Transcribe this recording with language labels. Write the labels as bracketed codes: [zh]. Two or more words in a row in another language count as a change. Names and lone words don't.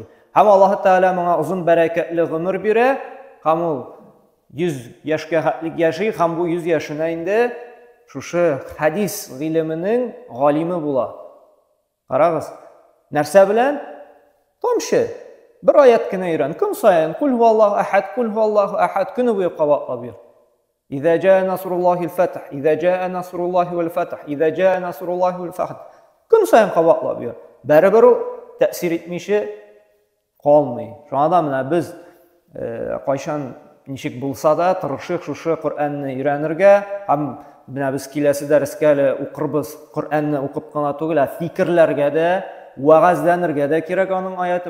[tt] Һәм Аллаһ Тәгалә моңа узын бәрәкәтле гомер бирә, һәм ул 100 яшькә хәтлек яши, һәм бу 100 яшенә инде шушы хадис гыйлеменең галиме була. Карагыз, нәрсә белән? Тамчы. Бер аят кенә өйрән. Көн сайын [ar] قل هو الله أحد, قل هو الله أحد [tt] көне буе кабатлап йөр. [ar] إذا جاء نصر الله والفتح إذا جاء نصر الله والفتح إذا جاء نصر الله والفتح. [tt] Көн сайын кабатлап йөр. Бәрабер ул тәэсир итмичә калмый. Шуңа да менә без кайчан ничек булса да тырышык шушы Коръәнне өйрәнергә, һәм менә без киләсе дәрескә укырбыз. Коръәнне укып кына түгел, фикерләргә дә, вагазланырга дә кирәк аның аяты.